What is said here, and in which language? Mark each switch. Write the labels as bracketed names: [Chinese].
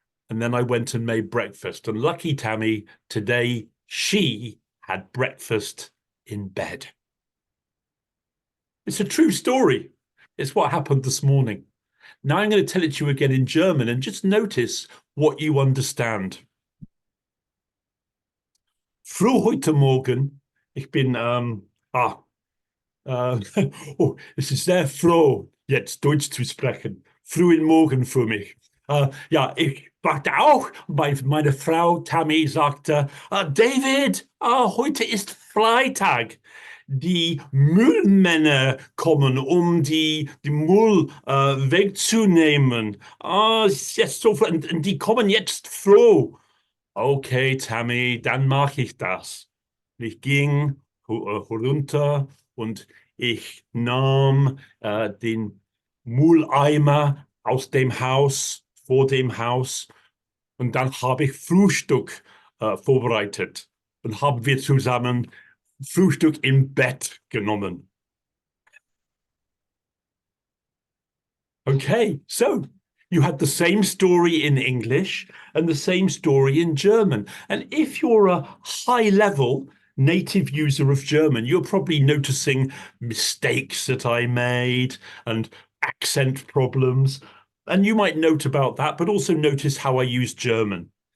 [English] And then I went and made breakfast. And lucky Tammy, today she had breakfast in bed. It's a true story. It's what happened this morning. Now I'm going to tell it to you again in German and just notice what you understand. [German] Früh heute Morgen, ich bin, es ist sehr froh, jetzt Deutsch zu sprechen. Frühen Morgen für mich. Ja, ich warte auch, weil meine Frau Tammy sagte, David, heute ist Freitag. Die Müllmänner kommen, um die Müll wegzunehmen. Jetzt so, und die kommen jetzt froh. Okay, Tammy, dann mache ich das. Ich ging runter und ich nahm den Mülleimer aus dem Haus, vor dem Haus, und dann habe ich Frühstück vorbereitet und haben wir zusammen Frühstück im Bett genommen. [English] Okay, so you had the same story in English and the same story in German. And if you're a high level native user of German, you're probably noticing mistakes that I made and accent problems. And you might note about that, but also notice how I use German.